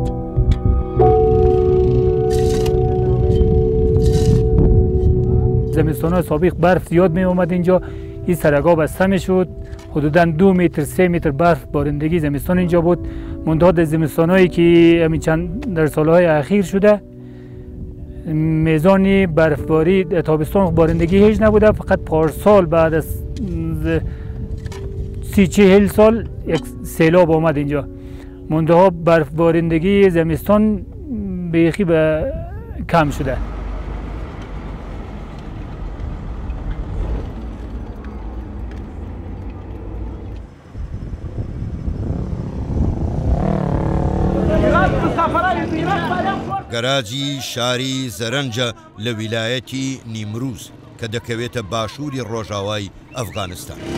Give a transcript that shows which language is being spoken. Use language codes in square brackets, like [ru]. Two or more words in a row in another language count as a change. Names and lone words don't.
[fa] زمستان‌های سابق برف زیاد می اومد اینجا این سرگاه بسته می شد حدوداً 2 متر 3 متر برف بارندگی زمستان اینجا بود منتها زمستان‌هایی که همین چند در سالهای اخیر شده میزان برفباری تابستان بارندگی هیچ نبوده فقط پارسال بعد از 30-40 سال یک سیلاب آمد اینجا منتها برف بارندگی زمستان بیخی به کم شده. [ckb] گەراجی شاری زەرەنجە لە ویلایەتی نیمروز کە دەکەوێتە باشووری ڕۆژاوای ئەفغانستان.